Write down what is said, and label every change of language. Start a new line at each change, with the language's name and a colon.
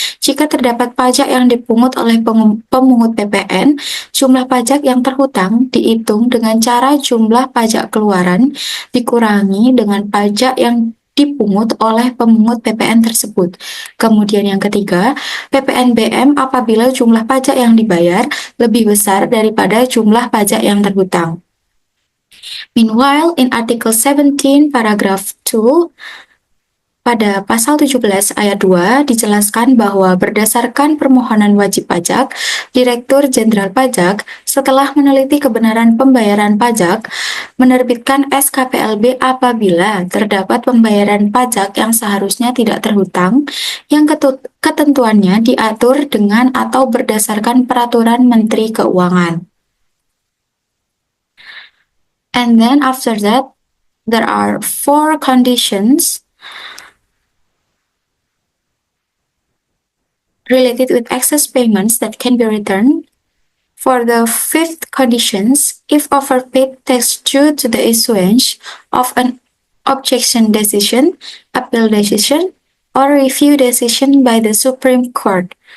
Indonesian: Jika terdapat pajak yang dipungut oleh pemungut PPN, jumlah pajak yang terhutang dihitung dengan cara jumlah pajak keluaran dikurangi dengan pajak yang dipungut oleh pemungut PPN tersebut. Kemudian yang ketiga, PPNBM apabila jumlah pajak yang dibayar lebih besar daripada jumlah pajak yang terhutang.
English: Meanwhile, in Article 17, paragraph 2,
Indonesian: pada pasal 17 ayat 2 dijelaskan bahwa berdasarkan permohonan wajib pajak, Direktur Jenderal Pajak setelah meneliti kebenaran pembayaran pajak, menerbitkan SKPLB apabila terdapat pembayaran pajak yang seharusnya tidak terhutang, yang ketentuannya diatur dengan atau berdasarkan peraturan Menteri Keuangan.
English: And then after that, there are 4 conditions related with excess payments that can be returned. For the 5th conditions, if overpaid tax due to the issuance of an objection decision, appeal decision, or review decision by the Supreme Court.